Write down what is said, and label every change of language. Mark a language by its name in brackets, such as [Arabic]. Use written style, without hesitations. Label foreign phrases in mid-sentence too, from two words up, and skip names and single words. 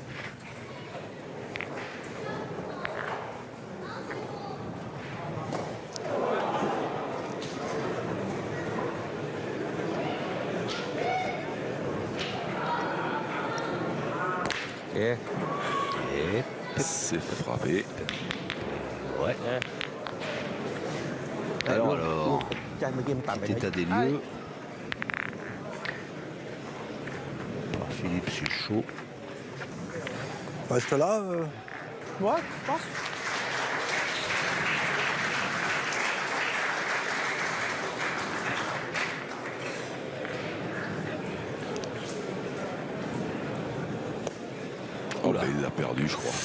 [French] Et Et C'est frappé. ouais. Alors, [Thai] จานเมื่อกี้มันตัดไป [French] petit état des lieux. Par Philippe Suchot. Reste là. Ouais, je pense. Oh, ben, il a perdu, je crois.